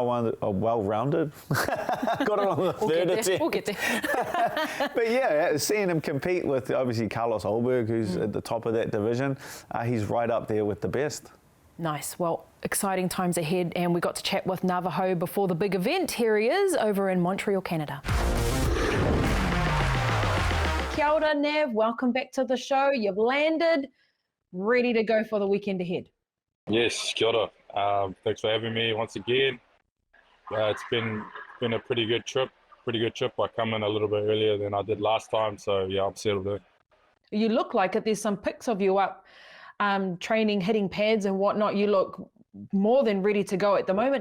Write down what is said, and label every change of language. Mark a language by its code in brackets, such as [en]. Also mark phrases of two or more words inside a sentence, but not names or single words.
[en] Got it on the third attempt. We'll get there. But yeah, seeing him compete with obviously Carlos Olberg, who's at the top of that division, he's right up there with the best. Nice. Well, exciting times ahead, and we got to chat with Navajo before the big event. Here he is over in Montreal, Canada. [mi] Kia ora, Nav. [en] Welcome back to the show. You've landed, ready to go for the weekend ahead. Yes, [mi] kia ora. [en] Thanks for having me once again. It's been a pretty good trip. I come in a little bit earlier than I did last time, so yeah, I'm settled in. You look like it. There's some pics of you up training, hitting pads and whatnot. You look more than ready to go at the moment.